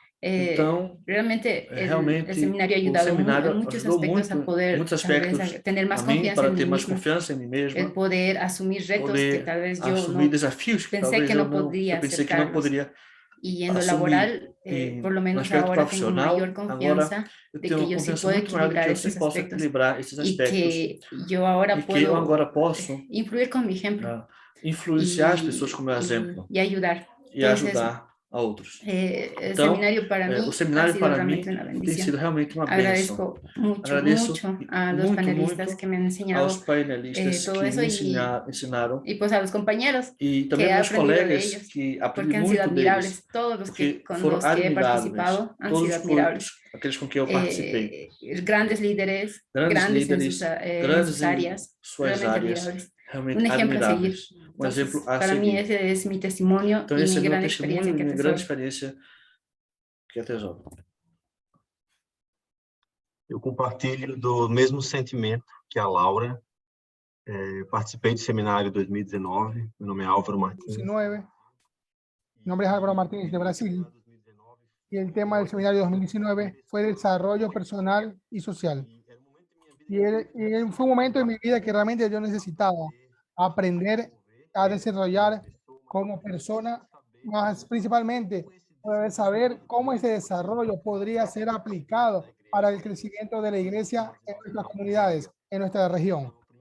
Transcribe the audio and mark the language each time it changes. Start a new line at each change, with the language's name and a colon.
Spanish: realmente el seminario ha ayudado en muchos aspectos a poder tener más confianza en mí mismo, el poder asumir retos que tal vez yo no pensé que no podría aceptarlos. Y en lo laboral, por lo menos ahora tengo mayor confianza de que yo sí puedo equilibrar estos aspectos y que yo ahora puedo influir con mi ejemplo
Portuguese: influenciar as pessoas com o meu exemplo
Spanish: y ayudar.
Portuguese: E ajudar a outros. Então, o seminário para mim tem sido realmente uma bênção. Agradeço muito aos painelistas que me ensinaram
Spanish: y pues a los compañeros
Portuguese: e também meus colegas que aprendi muito deles,
Spanish: todos los que con
Portuguese: foram
Spanish: los que he participado han sido admirables.
Portuguese: Aqueles com quem eu participei.
Spanish: Grandes líderes, grandes en sus áreas, realmente admirables. Un ejemplo a seguir. Entonces, para mí ese es mi testimonio y mi gran experiencia que atesoro.
Portuguese: Eu compartilho do mesmo sentimento que a Laura. Participei do seminário 2019. Meu nome é Álvaro Martins.
Spanish: Mi nombre es Álvaro Martínez de Brasil. Y el tema del seminario 2019 fue desarrollo personal y social. Y fue un momento en mi vida que realmente yo necesitaba aprender a desarrollar como persona, más principalmente poder saber cómo ese desarrollo podría ser aplicado para el crecimiento de la iglesia en nuestras comunidades, en nuestra región.